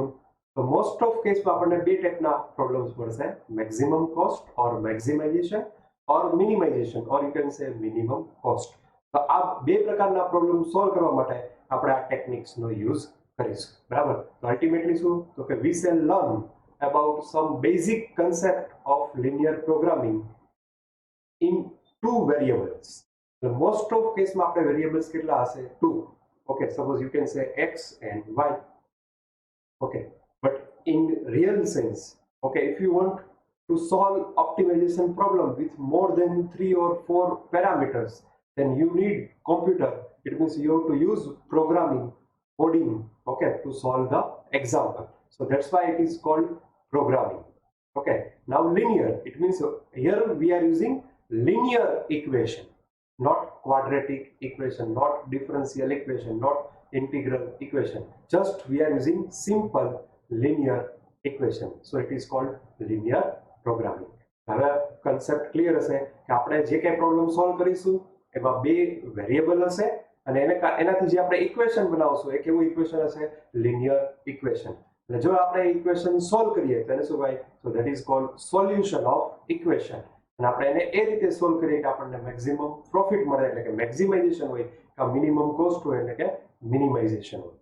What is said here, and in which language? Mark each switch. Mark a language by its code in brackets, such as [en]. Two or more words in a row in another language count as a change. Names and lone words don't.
[en] તો most of [gu] કેસમાં આપણને બે ટાઈપના પ્રોબ્લેમ્સ મળશે, [en] maximum cost or maximization or minimization or you can say minimum cost. [gu] તો આ બે પ્રકારના પ્રોબ્લેમ સોલ્વ કરવા માટે આપણે આ ટેકનિક્સનો યુઝ કરીશું. બરાબર, તો [en] અલ્ટિમેટલી [gu] શું તો કે [en] we shall learn about some basic concept of linear programming in 2 variables. The most of case [gu] માં આપણે variables કેટલા હશે? 2. [en] Okay, suppose you can say x and y. Okay, but in real sense, okay, if you want to solve optimization problem with more than 3 or 4 parameters, then you need computer. It means you have to use programming, coding, okay, to solve the example. So that's why it is called programming. Okay, now linear, it means here we are using linear equation, not quadratic equation, not differential equation, not integral equation. Just we are using simple linear equation. So it is called linear programming. [gu] હવે [en] concept clear [gu] હશે કે આપણે જે કંઈ પ્રોબ્લેમ સોલ્વ કરીશું એમાં બે વેરિયેબલ હશે અને એનાથી જે આપણે ઇક્વેશન બનાવશું એ કેવું ઇક્વેશન હશે? [en] linear equation. [gu] અને જો આપણે ઇક્વેશન સોલ્વ કરીએ તો એને શું કહેવાય? તો [en] that is called solution of equation. [gu] અને આપણે એને એ રીતે સોલ્વ કરીએ કે આપણને [en] maximum profit [gu] મળે એટલે કે મેક્સિમાઇઝેશન હોય, કે [en] minimum cost [gu] હોય એટલે કે મિનિમાઇઝેશન હોય.